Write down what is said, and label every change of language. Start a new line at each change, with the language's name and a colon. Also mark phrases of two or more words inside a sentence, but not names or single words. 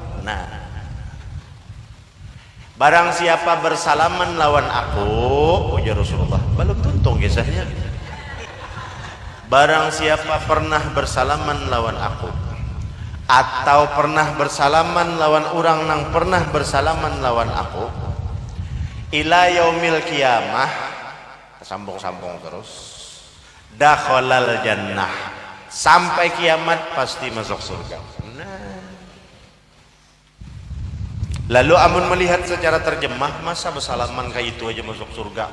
Banjar: Nah, barang siapa bersalaman lawan aku, ujar Rasulullah, belum tuntung kisahnya. Barang siapa pernah bersalaman lawan aku atau pernah bersalaman lawan orang nang pernah bersalaman lawan aku
Arabic: إلى يوم القيامة,
Banjar: sambung-sambung terus,
Arabic: دخل الجنة,
Banjar: sampai kiamat pasti masuk surga. Nah, lalu amun melihat secara terjemah, masa bersalaman kayak itu aja masuk surga?